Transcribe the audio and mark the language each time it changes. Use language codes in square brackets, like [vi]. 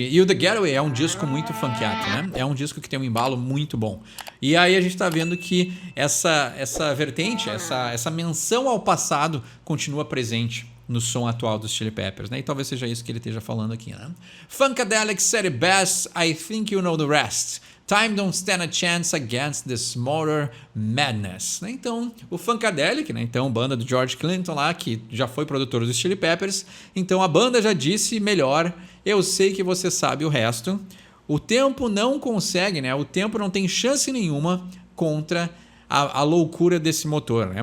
[pt] E o The Getaway é um disco muito funkeado, né? É um disco que tem um embalo muito bom. E aí a gente está vendo que essa vertente, essa menção ao passado continua presente no som atual dos Chili Peppers, né? E talvez seja isso que ele esteja falando aqui, né? [en] Funkadelic said it best, I think you know the rest. Time don't stand a chance against this motor madness. [pt] Né? Então, o Funkadelic, né? Então, banda do George Clinton lá, que já foi produtor dos Chili Peppers. Então, a banda já disse melhor, eu sei que você sabe o resto. O tempo não consegue, né? O tempo não tem chance nenhuma contra a loucura desse motor, né?